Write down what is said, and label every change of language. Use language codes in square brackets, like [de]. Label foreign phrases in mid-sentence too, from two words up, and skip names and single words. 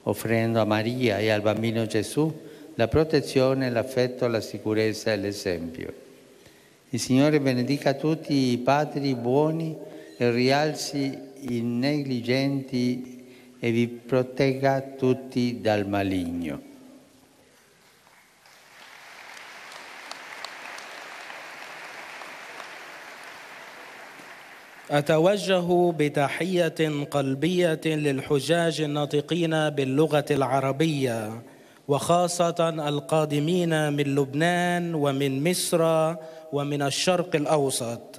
[it] offrendo a Maria e al bambino Gesù la protezione, l'affetto, la sicurezza e l'esempio. Il Signore benedica tutti i padri buoni e rialzi i negligenti e vi protegga tutti dal maligno. [ar] أتوجه بتحية قلبية للحجاج الناطقين باللغة العربية وخاصة القادمين من لبنان ومن مصر ومن الشرق الأوسط.